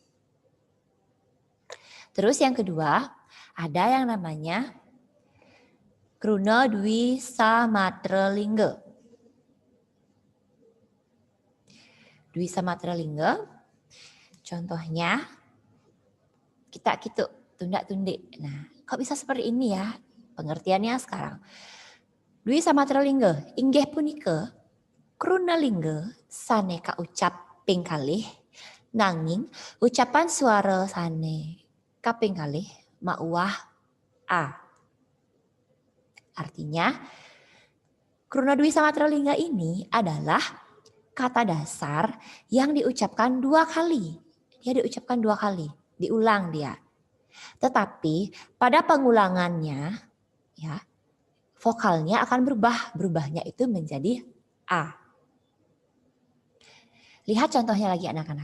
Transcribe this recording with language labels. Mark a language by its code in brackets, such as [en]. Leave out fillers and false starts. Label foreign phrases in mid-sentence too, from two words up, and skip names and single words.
[id] Terus yang kedua, ada yang namanya Kruna Dwi Samatralingga. Dwi Samatralingga, contohnya kita gitu, tundak-tundik. Nah, kok bisa seperti ini ya? Pengertiannya sekarang. [ban] Dwi Samatralingga, inggih punika Kruna lingga saneka ucap ping kalih, nanging ucapan suara sane kaping kalih mauwah a. [id] Artinya, Kruna Dwi Samatralingga ini adalah kata dasar yang diucapkan 2 kali. Dia diucapkan 2 kali, diulang dia. Tetapi pada pengulangannya, ya, vokalnya akan berubah. Berubahnya itu menjadi a. Lihat contohnya lagi anak-anak.